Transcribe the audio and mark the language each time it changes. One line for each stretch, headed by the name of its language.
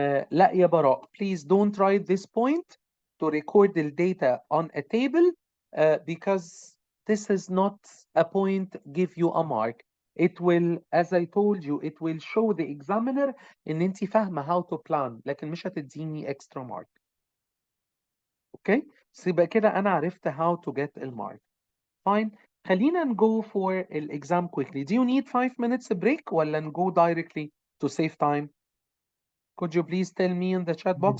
English: لا يا براء, please don't write this point to record the data on a table because this is not a point give you a mark. It will, as I told you, it will show the examiner
Arabic: ان انت فاهمه
English: how to plan,
Arabic: لكن مش هتديني
English: extra mark.
Arabic: اوكي, so يبقى كده انا عرفت
English: how to get
Arabic: المارك.
English: Fine. خلينا نgo for الexam quickly. Do you need 5 minutes break ولا نgo directly? to save time? Could you please tell me in the chat box